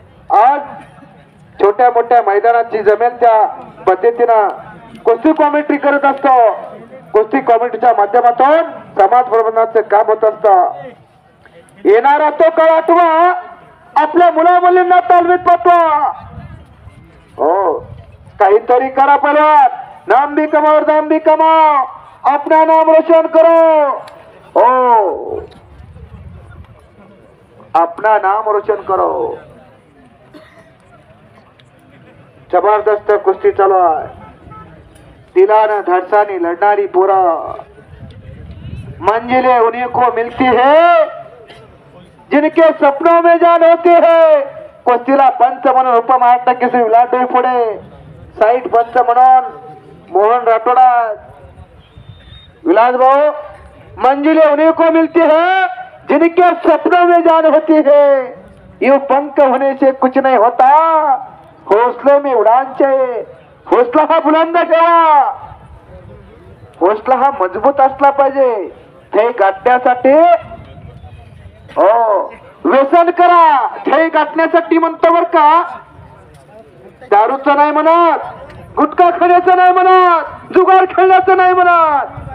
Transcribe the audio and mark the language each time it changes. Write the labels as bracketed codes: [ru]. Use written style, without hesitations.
[mr] आज छोट्या मोठ्या मैदानाची जमेल त्या पद्धतीनं कुस्ती कॉमेंट्री करत असतो. कुस्ती कॉमेंट्रीच्या माध्यमातून समाज प्रबंधनाचं काम होत असतं. येणारा तो काळ आठवा, आपल्या मुला मुलींना तालमीत पाठवा. हो, काहीतरी करा परत. [hi] नाम भी कमाओ, दाम भी कमाओ, अपना नाम रोशन करो. हो, अपना नाम रोशन करो. [mr] जबरदस्त कुस्ती चालू आहे. दिलानं धडसाने लढणारी पोरा. [hi] मंजिलें उन्हीं को मिलती है जिनके सपनों में जान होती है. [mr] कुस्तीला पंच म्हणून उपमहाराष्ट्र केसरी विलास पुढे, साईड पंच म्हणून मोहन राठोडा. [hi] विलास भाऊ, मंजिलें उन्हीं को मिलती है जिनके सपनों में जान होती है. यूं पंख होने से कुछ नहीं होता, हौसले में उड़ान चाहिए. [mr] हौसला हा बुलंद ठेवा. हौसला हा मजबूत असला पाहिजे. ध्येय गाठण्यासाठी हो व्यसन करा. ध्येय गाठण्यासाठी म्हणतो बर का. दारूचं नाही म्हणत, गुटखा खाण्याचं नाही म्हणत, जुगार खेळण्याचं नाही म्हणत.